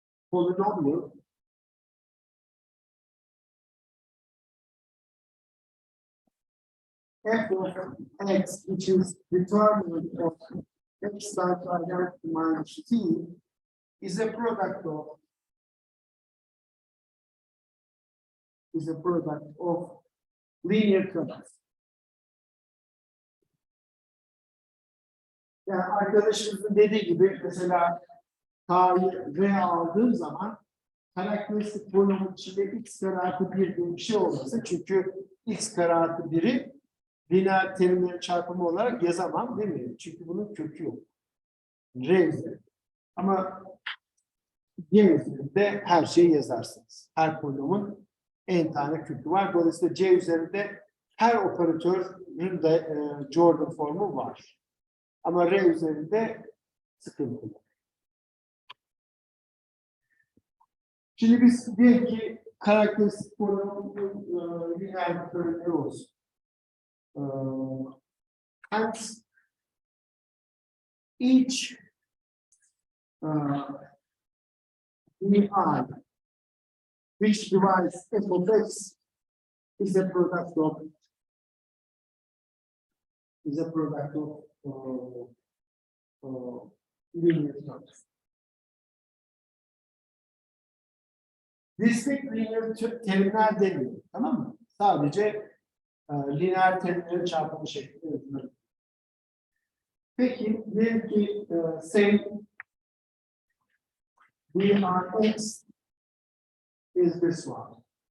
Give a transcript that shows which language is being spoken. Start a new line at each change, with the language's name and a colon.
English: f of x, which is determinant of x times identity minus t, is a product of linear terms.
Turkish: Yani arkadaşımızın dediği gibi mesela K'yı R aldığım zaman karakteristik polinomial içinde x kare artı 1 diye bir şey olmasın. Çünkü x kare artı 1'i lineer terimlerin çarpımı olarak yazamam değil mi? Çünkü bunun kökü yok. R üzerinde. Ama C üzerinde her şeyi yazarsınız. Her polinomun n tane kökü var. Dolayısıyla C üzerinde her operatörün de Jordan formu var. Ama R üzerinde sıkıntılı. Şimdi biz diyelim ki karakteristik polinomun lineer terimleri olsun.
English: And each I, which divides f of x, is a product of linear terms.
Turkish: Distinct linear terimler demiyor, tamam mı? Sadece lineer terimlerin çarpımı şeklinde yazılır. Peki, diyelim ki
English: say Rx is this one.